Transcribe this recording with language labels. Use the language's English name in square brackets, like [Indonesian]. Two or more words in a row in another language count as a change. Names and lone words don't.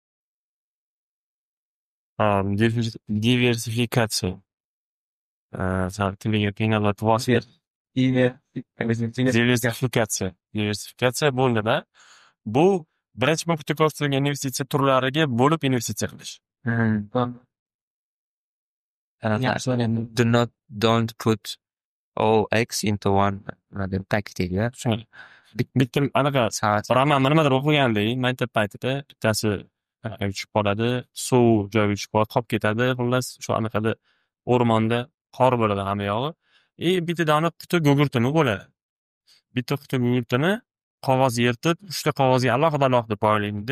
[Uzbek] Diversifikatsiya. Tiliga qiynalib vosita. Diversifikatsiya bu nima? Bu birinchi punktda ko'rsatilgan investitsiya turlariga bo'lib investitsiya qilish. [English] Don't put all eggs into one packet. [Uzbek] Bitta anaqa roman nimadir o'qigandik maktab paytida, bittasi uchib qoladi, suv joyiga uchib qolib qolib ketadi, xullas shu anaqada o'rmonda qor bo'ladi hamma yog'i. Bitta dona quti gugurtini bo'ladi. Bitta quti gugurtini qog'oz yirtib, 3 ta qog'ozga alohida boylaydi.